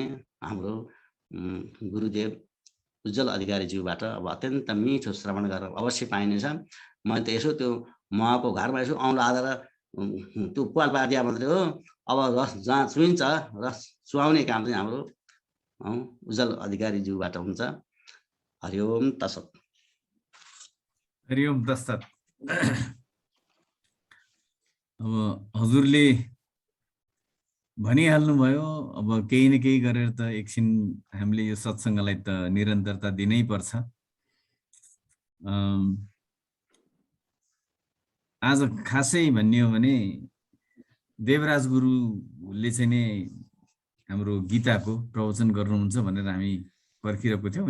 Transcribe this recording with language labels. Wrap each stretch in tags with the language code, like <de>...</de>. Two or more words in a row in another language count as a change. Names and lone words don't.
<ne>हाम्रो गुरुदेव उज्जवल अधिकारीज्यूबाट अब अत्यन्त मिठो श्रवण गरेर अवश्य पाइनेछ। मैले त यसो त्यो उहाँको घरमा यसो औँला हालेर त्यो पाल पारिदिया मात्रै हो। अब रस जहाँ चुइन्छ रस चुहाउने काम चाहिँ हाम्रो उज्जवल अधिकारीज्यूबाट हुन्छ।</ne> <sa>हरिओम तत्सत। हरिओम तत्सत।</sa> <ne>अब हजुरले भनिहाल्नुभयो, अब केही न केही गरेर त एकछिन हामीले यो सत्सङ्गलाई त निरन्तरता दिनै पर्छ। आज खासै भन्ने हो भने देवराज गुरुले चाहिँ नि हाम्रो गीताको प्रवचन गर्नुहुन्छ भनेर हामी पर्खिरहेको थियौँ।</ne>